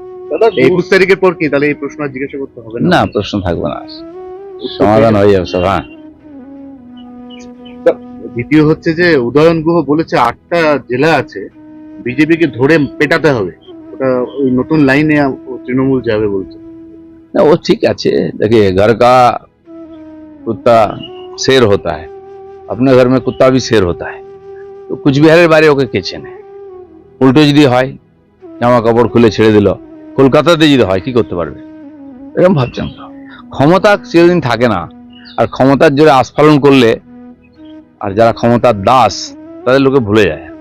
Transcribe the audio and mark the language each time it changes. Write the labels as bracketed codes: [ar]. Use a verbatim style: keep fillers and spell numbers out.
[bn] দাদা, একুশ তারিখের পর কি তাহলে এই প্রশ্ন আর জিজ্ঞাসা করতে হবে না? না, প্রশ্ন থাকবে না, উত্তর সমাধান পেয়ে হয়ে যাবে সব। হ্যাঁ, যাবে। দ্বিতীয় হচ্ছে যে উদয়ন গুহ বলেছে আটটা জেলা আছে, বিজেপিকে ধরে পেটাতে হবে। ওটা ওই নতুন লাইনে আ- ও তৃণমূল যাবে বলছে। [hi] না, वो ठीक अच्छे देखिए, घर का कुत्ता शेर होता है, अपने घर में कुत्ता भी शेर होता है। [bn] तो কুচবিহারের বাইরে ওকে কে চেনে? উল্টো যদি হয়, জামা কাপড় খুলে ছেড়ে দিল, কলকাতাতে যদি হয় কি করতে পারবে? এরকম ভাবছেন তো। ক্ষমতা চিরদিন থাকে না, আর ক্ষমতার জোরে আস্ফালন করলে আর যারা ক্ষমতার দাস তাদের লোকে ভুলে যায়।